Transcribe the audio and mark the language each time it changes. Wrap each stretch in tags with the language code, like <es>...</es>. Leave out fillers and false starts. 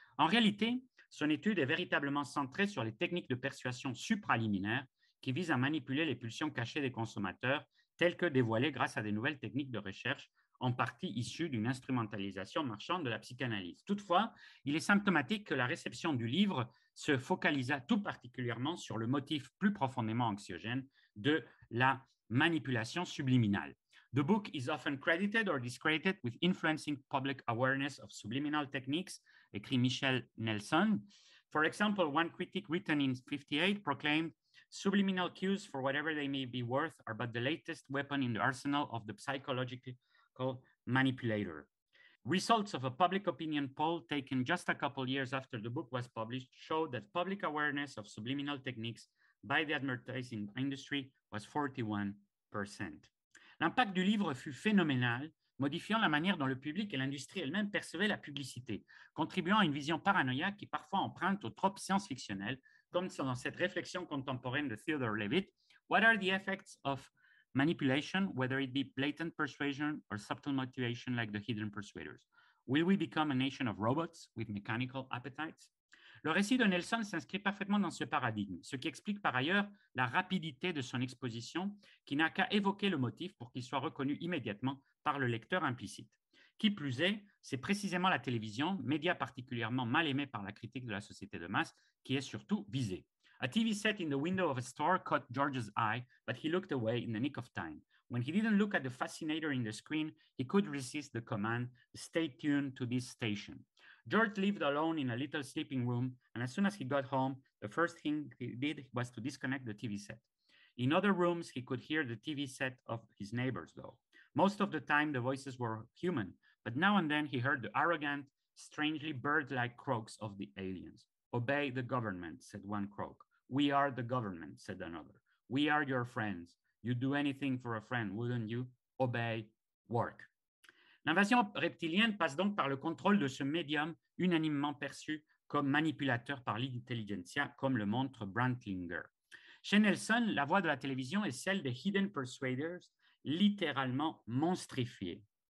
<fr>En réalité, son étude est véritablement centrée sur les techniques de persuasion supraliminaires qui visent à manipuler les pulsions cachées des consommateurs, telles que dévoilées grâce à des nouvelles techniques de recherche, en partie issues d'une instrumentalisation marchande de la psychanalyse. Toutefois, il est symptomatique que la réception du livre se focalisa tout particulièrement sur le motif plus profondément anxiogène de la manipulation subliminale.</fr> <en>The book is often credited or discredited with influencing public awareness of subliminal techniques,</en> <fr>écrit Michel Nelson.</fr> <en>For example, one critic written in 1958 proclaimed, subliminal cues, for whatever they may be worth, are but the latest weapon in the arsenal of the psychological manipulator. Results of a public opinion poll taken just a couple years after the book was published showed that public awareness of subliminal techniques by the advertising industry was 41%.</en> <fr>L'impact du livre fut phénoménal, modifiant la manière dont le public et l'industrie elle-même percevaient la publicité, contribuant à une vision paranoïaque qui parfois emprunte aux tropes science-fictionnels, comme dans cette réflexion contemporaine de Theodore Levitt.</fr> <en>What are the effects of manipulation, whether it be blatant persuasion or subtle motivation like the hidden persuaders? Will we become a nation of robots with mechanical appetites?</en> <fr>Le récit de Nelson s'inscrit parfaitement dans ce paradigme, ce qui explique par ailleurs la rapidité de son exposition, qui n'a qu'à évoquer le motif pour qu'il soit reconnu immédiatement par le lecteur implicite. Qui plus est, c'est précisément la télévision, média particulièrement mal aimé par la critique de la société de masse, qui est surtout visée.</fr> <en>A TV set in the window of a store caught George's eye, but he looked away in the nick of time. When he didn't look at the fascinator in the screen, he could resist the command, stay tuned to this station. George lived alone in a little sleeping room, and as soon as he got home, the first thing he did was to disconnect the TV set. In other rooms, he could hear the TV set of his neighbors, though. Most of the time, the voices were human, but now and then he heard the arrogant, strangely bird-like croaks of the aliens. Obey the government, said one croak. We are the government, said another. We are your friends. You'd do anything for a friend, wouldn't you? Obey, work.</en> <fr>L'invasion reptilienne passe donc par le contrôle de ce médium unanimement perçu comme manipulateur par l'intelligentsia, comme le montre Brantlinger. Chez Nelson, la voix de la télévision est celle des hidden persuaders, littéralement monstrifiés.</fr>